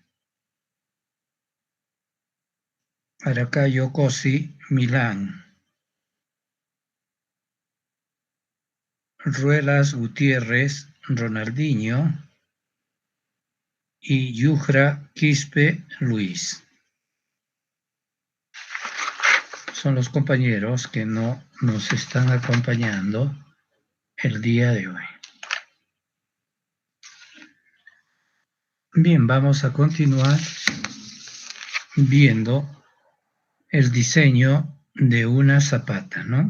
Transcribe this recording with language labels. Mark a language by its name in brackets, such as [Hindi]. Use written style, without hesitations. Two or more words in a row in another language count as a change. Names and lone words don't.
[Spanish] Aracayo Cosi Milán, Ruelas Gutiérrez Ronaldinho y Yujra Quispe Luis. Son los compañeros que no nos están acompañando el día de hoy. Bien, vamos a continuar viendo el diseño de una zapata, ¿no?